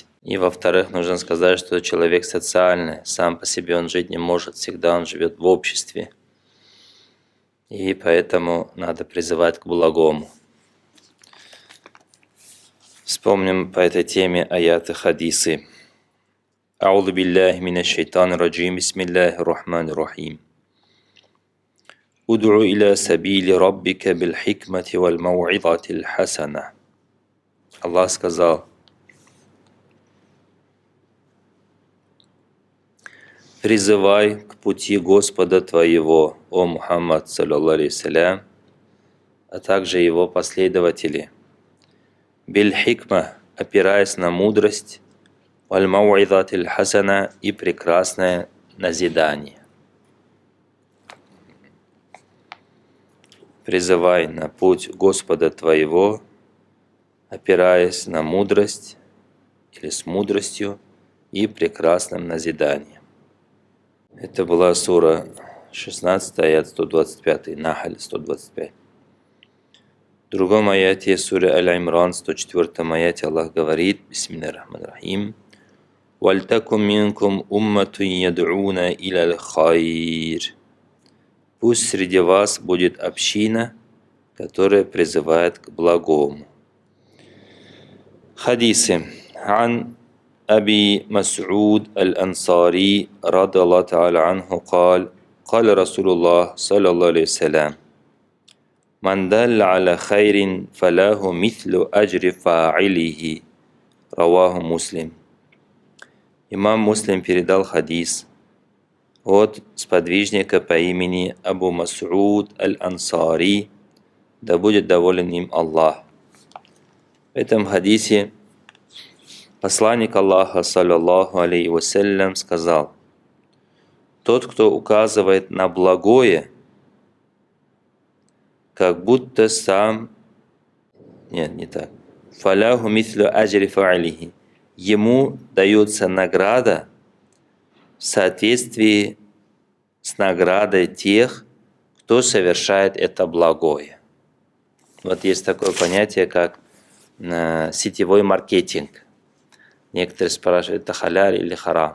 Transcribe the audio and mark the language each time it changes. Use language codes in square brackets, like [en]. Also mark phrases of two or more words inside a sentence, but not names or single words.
[ru] И во-вторых, нужно сказать, что человек социальный, сам по себе он жить не может, всегда он живет в обществе. И поэтому надо призывать к благому. Вспомним по этой теме аяты хадисы. [ar] أعوذ بالله من الشيطان الرجيم بسم الله الرحمن الرحيم. ادع إلى سبيل ربك بالحكمة والموعظة الحسنة. [ru] Аллах сказал: призывай к пути Господа твоего, о Мухаммад, [ar] صلى الله عليه وسلم, [ru] а также его последователи. [ar] بالحكمة, [ru] опираясь на мудрость, [ar] والموعظة الحسنة, [ru] и прекрасное назидание. Призывай на путь Господа твоего, опираясь на мудрость или с мудростью и прекрасным назиданием. Это была сура 16, аят 125, Нахаль 125. В другом аяте сура Аль-Имран, 104 аяте, Аллах говорит: [ar] بسم الله الرحمن الرحيم. «ولتكن منكم أمة يدعون إلى الخير». [ru] Пусть среди вас будет община, которая призывает к благому. Хадисы. [ar] عن أبي مسعود الأنصاري رضي الله تعالى عنه قال قال رسول الله صلى الله عليه وسلم من دل على خير فله مثل أجر فاعله. رواه مسلم. [ru] Имам Муслим передал хадис от сподвижника по имени Абу Мас'уд аль-Ансари, да будет доволен им Аллах. В этом хадисе посланник Аллаха, [ar] صلى الله عليه وسلم, [ru] сказал: тот, кто указывает на благое, как будто сам... Нет, не так. [ar] «فله مثل أجر فاعله». [ru] Ему дается награда в соответствии с наградой тех, кто совершает это благое. Вот есть такое понятие, как сетевой маркетинг. Некоторые спрашивают, это халяль или харам.